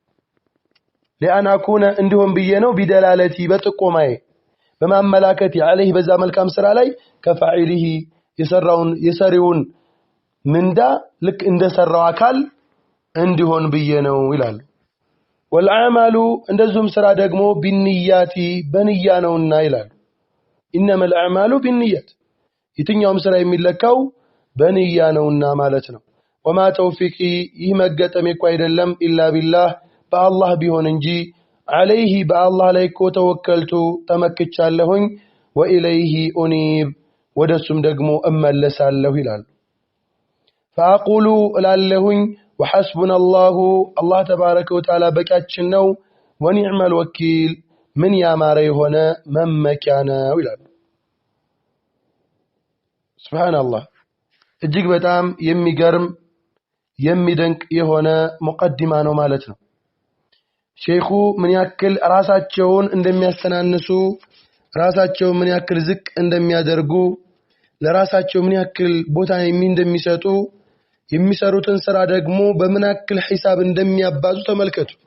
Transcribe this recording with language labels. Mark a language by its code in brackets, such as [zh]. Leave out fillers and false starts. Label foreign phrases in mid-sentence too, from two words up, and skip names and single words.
[ar] لأن أكون [am] እንዲሆን ብዬ ነው بدلالتي በጥቆማዬ በማመላከት عليه በዛ መልካም ስራ ላይ كفاعله የሰሪውን ምንዳ ልክ እንደሰራው አካል እንዲሆን ብዬ ነው ይላሉ والعمل እንደዚሁም ስራ ደግሞ بالنيات በንያ ነውና ይላሉ [ar] انما الاعمال بالنيات [am] የትኛውም ስራ የሚለካው በንያ ነውና ማለት ነው [ar] وما توفيقي [am] ይመገጠም እኮ አይደለም [ar] الا بالله [am] በአላህ ቢሆን እንጂ [ar] عليه بالله [am] ላይ ተወከልቱ ተመክቻለሁኝ [ar] وإليه أنيب [am] ወደሱም ደግሞ እመለሳለሁ ይላል فاقول እላለሁኝ [ar] وحسبنا الله الله تبارك وتعالى [am] በቂያችን ነው [ar] ونعم الوكيل [am] ምን ያማረ የሆነ መመኪያ ነው ይላል ሱብሃንአላህ እጅግ በጣም የሚገርም የሚደንቅ የሆነ ሙቀዲማ ነው ማለት ነው ሼኹ ምን ያክል ራሳቸውን እንደሚያስተናንሱ ራሳቸው ምን ያክል ዝቅ እንደሚያደርጉ ለራሳቸው ምን ያክል ቦታ እንደሚሰጡ የሚሰሩትን ስራ ደግሞ በምን ያክል ሒሳብ እንደሚያባዙ ተመልከቱ